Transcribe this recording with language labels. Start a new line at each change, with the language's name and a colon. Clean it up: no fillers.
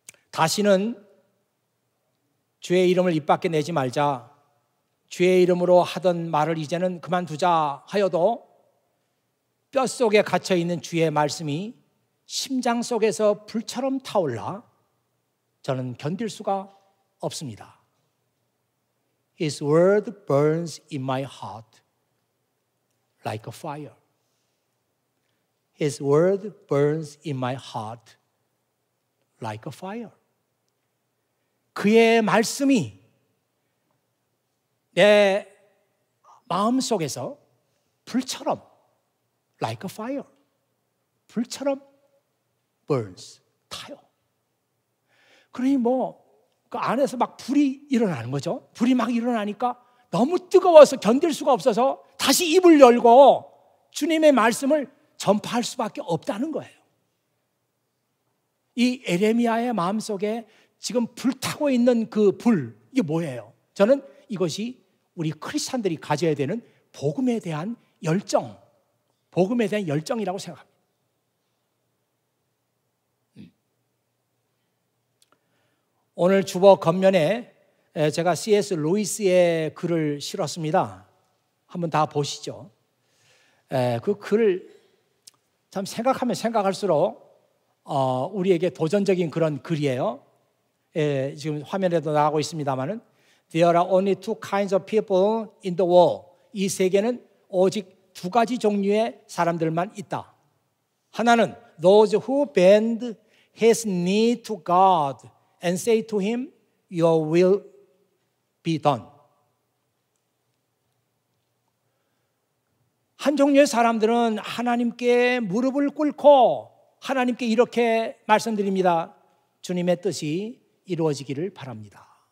Korean: 다시는 주의 이름을 입 밖에 내지 말자. 주의 이름으로 하던 말을 이제는 그만두자 하여도 뼛속에 갇혀있는 주의 말씀이 심장 속에서 불처럼 타올라 저는 견딜 수가 없습니다.
English: His word burns in my heart like a fire. His word burns in my heart like a fire.
Korean: 그의 말씀이 내 마음속에서 불처럼
English: like a fire,
Korean: 불처럼 burns, 타요. 그러니 그 안에서 막 불이 일어나는 거죠. 불이 막 일어나니까 너무 뜨거워서 견딜 수가 없어서 다시 입을 열고 주님의 말씀을 전파할 수밖에 없다는 거예요. 이 예레미야의 마음속에 지금 불타고 있는 그 불, 이게 뭐예요? 저는 이것이 우리 크리스찬들이 가져야 되는 복음에 대한 열정, 복음에 대한 열정이라고 생각합니다. 오늘 주보 겉면에 제가 C.S. 루이스의 글을 실었습니다. 한번 다 보시죠. 그 글을 참 생각하면 생각할수록 우리에게 도전적인 그런 글이에요. 지금 화면에도 나가고 있습니다만은
English: There are only two kinds of people in the world.
Korean: 이 세계는 오직 두 가지 종류의 사람들만 있다. 하나는
English: those who bend his knee to God and say to him, Your will be done.
Korean: 한 종류의 사람들은 하나님께 무릎을 꿇고 하나님께 이렇게 말씀드립니다. 주님의 뜻이 이루어지기를 바랍니다.